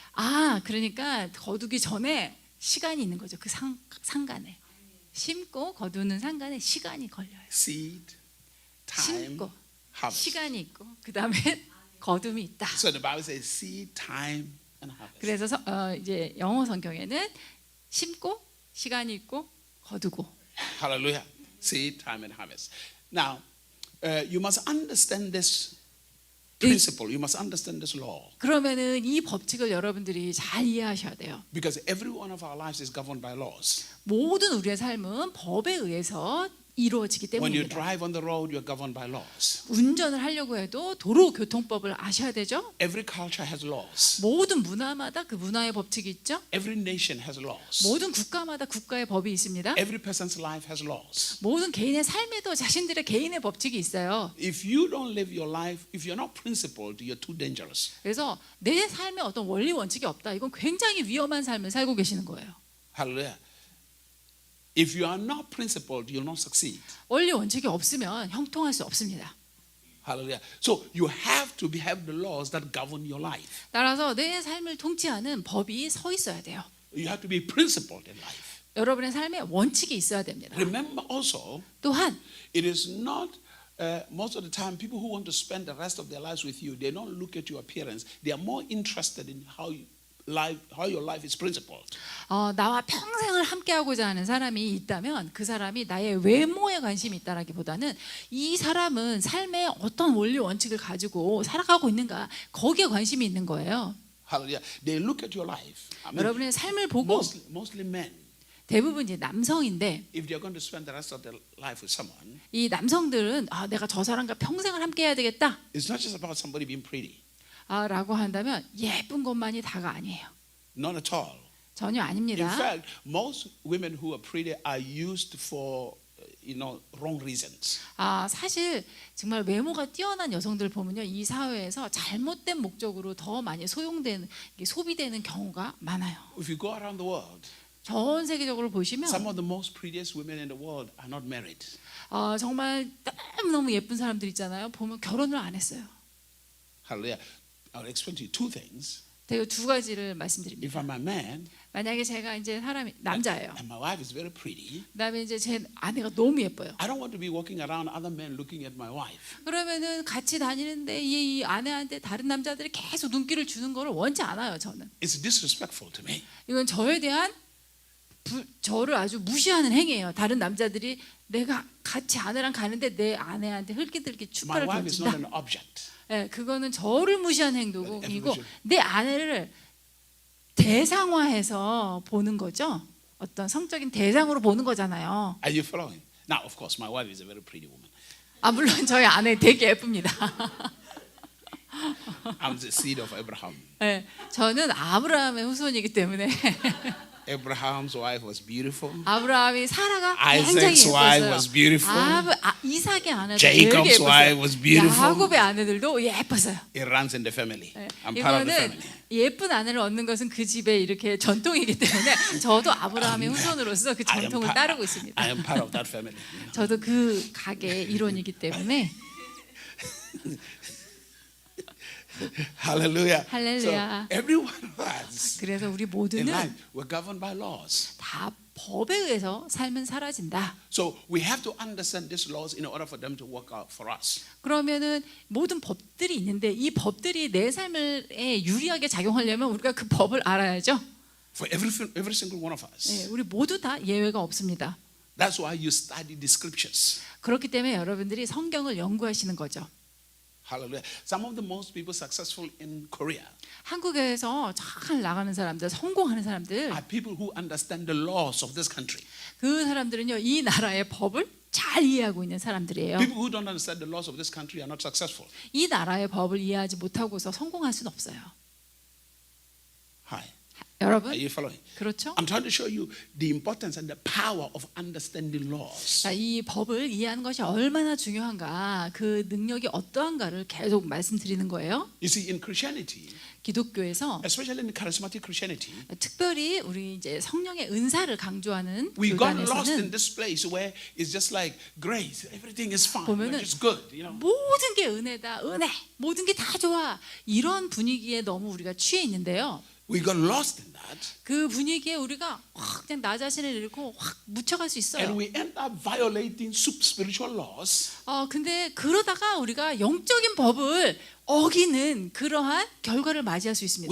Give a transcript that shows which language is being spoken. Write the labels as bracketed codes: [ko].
[ko] 아, 그러니까 거두기 전에 시간이 있는 거죠. 그 상간에. 심고 거두는 상간에 시간이 걸려요. [en] Seed, time, [ko] 심고 [en] harvest. [ko] 시간이 있고 그다음에 거둠이 있다. [en] So the Bible says seed, time, and harvest. [ko] 그래서 이제 영어 성경에는 심고 시간이 있고 거두고. [en] Hallelujah. Seed, time, and harvest. Now, you must understand this principle. You must understand this law. [ko] 그러면은 이 법칙을 여러분들이 잘 이해하셔야 돼요. [en] Because every one of our lives is governed by laws. [ko] 모든 우리의 삶은 법에 의해서 이루어지기 [en] When you [ko] 때문입니다. [en] drive on the road, you're governed by laws. [ko] 운전을 하려고 해도 도로교통법을 아셔야 되죠. [en] Every culture has laws. [ko] 모든 문화마다 그 문화의 법칙이 있죠. [en] Every nation has laws. [ko] 모든 국가마다 국가의 법이 있습니다. [en] Every person's life has laws. [ko] 모든 개인의 삶에도 자신들의 개인의 법칙이 있어요. [en] If you don't live your life, if you're not principled, you're too dangerous. [ko] 그래서 내 삶에 어떤 원리 원칙이 없다. 이건 굉장히 위험한 삶을 살고 계시는 거예요. [en] Hallelujah. If you are not principled, you'll not succeed. [ko] 원리 원칙이 없으면 형통할 수 없습니다. [en] Hallelujah. So you have to have the laws that govern your life. [ko] 따라서 내 삶을 통치하는 법이 서 있어야 돼요. [en] You have to be principled in life. [ko] 여러분의 삶에 원칙이 있어야 됩니다. [en] Remember also, [ko] 또한 [en] it is not most of the time people who want to spend the rest of their lives with you, they don't look at your appearance. They are more interested in how your life is principled. [ko] 나와 평생을 함께하고자 하는 사람이 있다면 그 사람이 나의 외모에 관심이 있다라기보다는 이 사람은 삶에 어떤 원리 원칙을 가지고 살아가고 있는가 거기에 관심이 있는 거예요. [en] Hallelujah. They look at your life. I mean, [ko] 여러분의 삶을 보고 [en] mostly men. [ko] 대부분 이제 남성인데 [en] If they're going to spend the rest of their life with someone, [ko] 이 남성들은 내가 저 사람과 평생을 함께해야 되겠다. [en] it's not just about somebody being pretty. [ko] 라고 한다면 예쁜 것만이 다가 아니에요. [en] Not at all. [ko] 전혀 [en] In [ko] 아닙니다. [en] fact, most women who are pretty are used for, wrong reasons. [ko] 사실 정말 외모가 뛰어난 여성들 보면요, 이 사회에서 잘못된 목적으로 더 많이 소비되는 경우가 많아요. [en] If you go around the world, [ko] 전 세계적으로 보시면 [en] some of the most prettiest women in the world are not married. [ko] 정말 너무 예쁜 사람들 있잖아요. 보면 결혼을 안 했어요. [en] Hallelujah. I'll explain to you two things. [ko] 제가 두 가지를 [en] If [ko] 말씀드립니다. [en] I'm a man [ko] 만약에 제가 이제 사람이 남자예요. [en] and my wife is very pretty, [ko] 그다음에 이제 제 아내가 너무 예뻐요. [en] I don't want to be walking around other men looking at my wife. [ko] 그러면은 같이 다니는데 이 아내한테 다른 남자들이 계속 눈길을 주는 거를 원치 않아요. 저는 [en] It's disrespectful to me. [ko] 이건 저에 대한 저를 아주 무시하는 행위예요. 다른 남자들이 내가 같이 아내랑 가는데 내 아내한테 흘기들기 [en] My [ko] 축가를 [en] wife is not [ko] 던진다. [en] an object. [ko] 네, 그거는 저를 무시하는 행동이고 [en] evolution. [ko] 내 아내를 대상화해서 보는 거죠. 어떤 성적인 대상으로 보는 거잖아요. [en] Are you following? Now, of course, my wife is a very pretty woman. [ko] 물론 저희 아내 되게 예쁩니다. [en] I'm the seed of Abraham. [ko] 네, 저는 아브라함의 후손이기 때문에 [en] Abraham's wife was beautiful. [ko] 아브라함이 사라가 [en] Isaac's [ko] 굉장히 [en] wife [ko] 예뻤어요. [en] was beautiful. [ko] 이삭의 아내도 [en] Jacob's [ko] 되게 [en] wife was beautiful. [ko] 야곱의 아내들도 예뻤어요. [en] It runs in the family. [ko] 네, [en] I'm part of the family. [ko] 예쁜 아내를 얻는 것은 그 집에 이렇게 전통이기 때문에 저도 아브라함의 후손으로서 그 전통을 따르고 있습니다. [en] I am part of that family. [ko] 저도 그 가게의 일원이기 때문에 [en] Hallelujah. Hallelujah. So every one of us [ko] 그래서 우리 [en] in [ko] 모두는 [en] life, we're governed by laws. [ko] 다 법에 의해서 삶은 사라진다. [en] So we have to understand these laws in order for them to work out for us. [ko] 그러면은 모든 법들이 있는데 이 법들이 내 삶에 유리하게 작용하려면 우리가 그 법을 알아야죠. [en] For every single one of us. [ko] 네, 우리 모두 다 예외가 없습니다. [en] That's why you study the scriptures. [ko] 그렇기 때문에 여러분들이 성경을 연구하시는 거죠. [en] Hallelujah. Some of the most people successful in Korea [ko] 한국에서 잘 나가는 사람들, 성공하는 사람들, [en] are people who understand the laws of this country. [ko] 그 사람들은요 이 나라의 법을 잘 이해하고 있는 사람들이에요. [en] People who don't understand the laws of this country are not successful. [ko] 이 나라의 법을 이해하지 못하고서 성공할 수는 없어요. [en] Hi. [ko] 여러분, [en] Are you following? [ko] 그렇죠? [en] I'm trying to show you the importance and the power of understanding laws. [ko] 자, 이 법을 이해하는 것이 얼마나 중요한가, 그 능력이 어떠한가를 계속 말씀드리는 거예요. [en] You see, in Christianity, [ko] 기독교에서 [en] especially in charismatic Christianity, [ko] 특별히 우리 이제 성령의 은사를 강조하는 [en] we got lost in [ko] 교단에서는 [en] this place where it's just like grace, everything is fine, [ko] 보면은 [en] it's good, you know. [ko] 모든 게 은혜다, 은혜, 모든 게 다 좋아, 이런 분위기에 너무 우리가 취해 있는데요. [en] We got lost in that, [ko] 그 분위기에 우리가 확 그냥 나 자신을 잃고 확 묻혀갈 수 있어요. [en] and we end up violating spiritual laws. [ko] 근데 그러다가 우리가 영적인 법을 어기는 그러한 결과를 맞이할 수 있습니다.